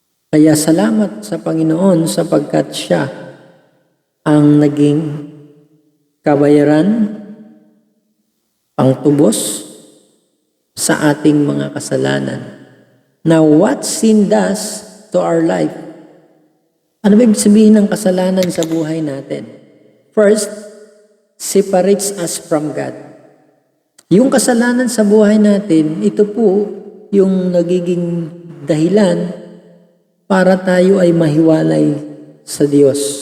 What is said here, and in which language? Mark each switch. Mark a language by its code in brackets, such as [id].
[tl] Kaya salamat sa Panginoon sapagkat siya ang naging kabayaran, pangtubos sa ating mga kasalanan. [en] Now, what sin does to our life? [tl] Ano ba ibig sabihin ng kasalanan sa buhay natin? [en] First, separates us from God. [tl] Yung kasalanan sa buhay natin, ito po yung nagiging dahilan para tayo ay mahiwalay sa Diyos.